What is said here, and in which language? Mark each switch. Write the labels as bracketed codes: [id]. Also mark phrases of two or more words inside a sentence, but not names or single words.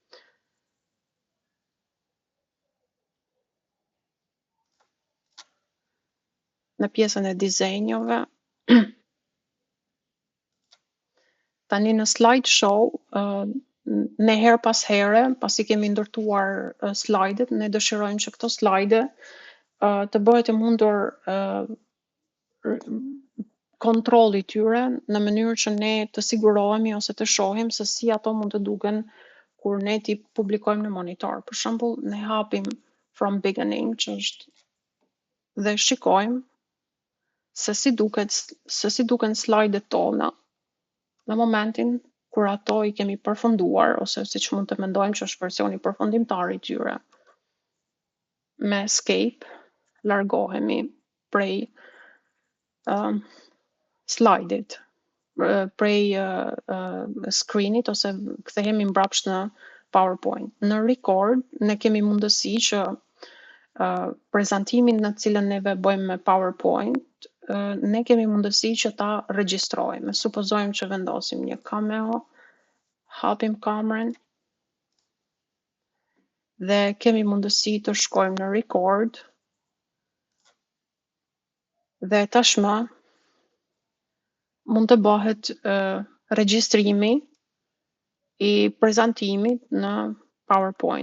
[sq] Në pjesën e dizenjove, tani në slideshow, ne her pas here, pasi kemi ndërtuar slide-et, ne dëshirojmë që këto slide të bëhet e mundur kontrolli tyre në mënyrë që ne të sigurohemi ose të shohim se si ato mund të duken kur ne ti publikojmë në monitor. Për shembull, ne hapim [en] from beginning, [sq] që është dhe shikojmë se si duken slide-et tona në momentin kur ato i kemi përfunduar, ose siç mund të mendojmë që është versioni përfundimtar i tyre. Me escape largohemi prej slide-it, prej screen-it ose kthehemi mbrapsht në PowerPoint. Në record ne kemi mundësi që prezantimin në cilën neve bëjmë me PowerPoint, ne kemi mundësi që ta regjistrojmë. Supozojmë që vendosim një cameo, hapim kamerën dhe kemi mundësi të shkojmë në record dhe tashmë mund të bëhet regjistrimi i prezantimit në PowerPoint.